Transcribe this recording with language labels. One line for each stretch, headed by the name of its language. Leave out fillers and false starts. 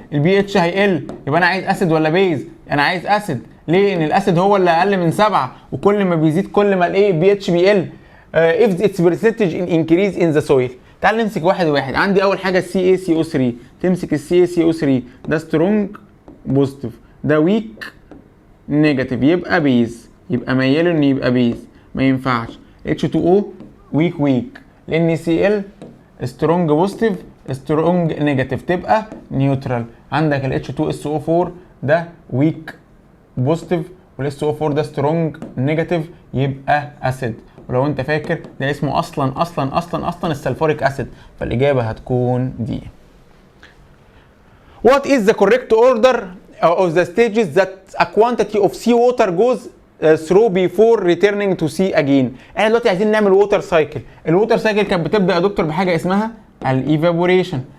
Arabic: البي اتش هيقل، يبقى انا عايز اسيد ولا بيز؟ انا عايز اسيد. ليه؟ ان الاسيد هو اللي اقل من 7، وكل ما بيزيد كل ما الايه بي اتش بيقل.
English: if its percentage in increase in the soil.
Arabic: تعال نمسك واحد واحد. عندي اول حاجه السي اي سي او 3، تمسك السي اي سي او 3 ده سترونج بوزيتيف، ده ويك نيجاتيف، يبقى بيز، يبقى مياله انه يبقى بيز، ما ينفعش. اتش 2 او ويك لان سي ال سترونج بوزيتيف سترونج نيجاتيف، تبقى نيوترال. عندك ال H2SO4 ده ويك بوزيتيف والاس او 4 ده سترونج نيجاتيف، يبقى اسيد. ولو انت فاكر ده اسمه اصلا السلفوريك اسيد. فالاجابه هتكون دي.
English: What is the correct order of the stages that a quantity of seawater goes through before returning to sea again؟
Arabic: احنا دلوقتي عايزين نعمل ووتر سايكل. الووتر سايكل كانت بتبدا يا دكتور بحاجه اسمها الايفابوريشن.